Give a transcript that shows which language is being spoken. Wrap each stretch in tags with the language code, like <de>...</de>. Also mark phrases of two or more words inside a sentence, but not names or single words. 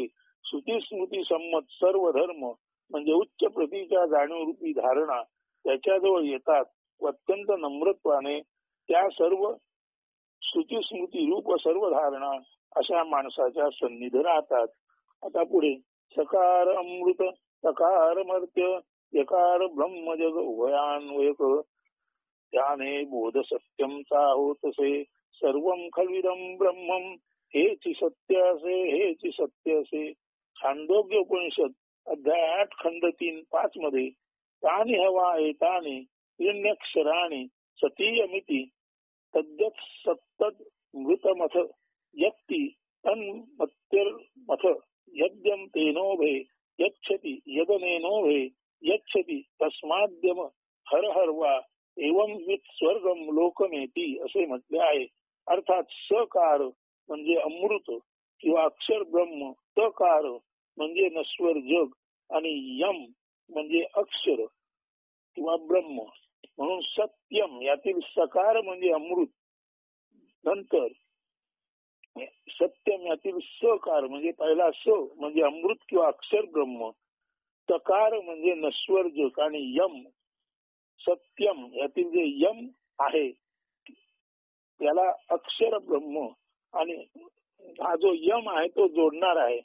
<mr>श्रुती स्मृती संमत सर्व धर्म म्हणजे उच्च प्रतीच्या जाणीवरूपी धारणा त्याच्याजवळ येतात व अत्यंत नम्रत्वाने त्या सर्व श्रुती स्मृती रूप सर्व धारणा अशा माणसाच्या सन्निधी राहतात. आता पुढे सकार अमृत सकार मर्त्य यकार ब्रह्म जग उभयान्वयक. त्याने बोध सत्यमचा होतसे</mr> <sa>सर्वं खल्विदं ब्रह्मम</sa> <mr>हेची सत्य असे.</mr> <sa>छांदोग्य उपनिषद अध्याय 8 खंड 3-5 मध्ये तानि हवा एतानि त्रिण्यक्षराणि सतीयमिति तद्यत् सत्तद मृतमथ यत्ति तन्मत्यर्मथ यद्यं तेनोभे यच्छति यदनेनोभे यच्छति तस्माद्यम हर हरवा एवं वित स्वर्गम लोकमेती</sa> <mr>असे म्हटले आहे. अर्थात सकार म्हणजे अमृत किंवा अक्षर ब्रह्म, तकार म्हणजे नश्वर जग आणि यम म्हणजे अक्षर किंवा ब्रह्म. म्हणून सत्यम यातील सकार म्हणजे अमृत, नंतर सत्यम यातील सकार म्हणजे पहिला स म्हणजे अमृत किंवा अक्षर ब्रह्म, तकार म्हणजे नश्वर जग आणि यम सत्यम यातील जे यम आहे त्याला अक्षर ब्रह्म आणि हा जो यम आहे तो जोडणार आहे.</mr>